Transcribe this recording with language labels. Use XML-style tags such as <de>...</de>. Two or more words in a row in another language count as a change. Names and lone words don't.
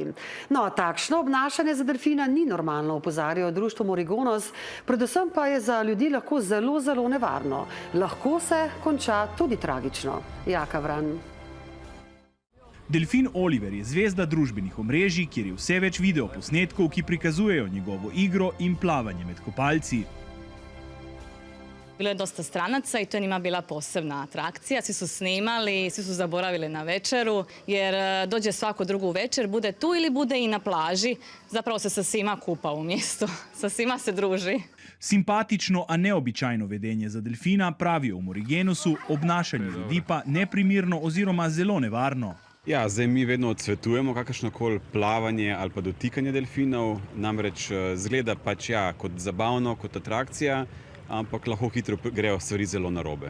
<sl>No, takšno obnašanje za delfina ni normalno, opozarjajo društvo Morigonos, predvsem pa je za ljudi lahko zelo, zelo nevarno. Lahko se konča tudi tragično. Jaka Vran. Delfin Oliver je zvezda družbenih omrežij, kjer je vse več videoposnetkov, ki prikazujejo njegovo igro in plavanje med kopalci.</sl> <hr>Bilo je dosta stranaca i to je njima bila posebna atrakcija. Svi su snimali, svi su zaboravili na večeru, jer dođe svaku drugu večer, bude tu ili bude i na plaži. Zapravo se sa svima kupa u mjestu, sa svima se druži.</hr> <sl>Simpatično, a neobičajno vedenje za delfina, pravijo v Morigenosu, obnašanje ljudi pa neprimerno oziroma zelo nevarno. Ja, zdaj mi vedno odsvetujemo kakršnokoli plavanje ali pa dotikanje delfinov, namreč zgleda pač kot zabavno, kot atrakcija, ampak lahko hitro grejo stvari zelo narobe.</sl>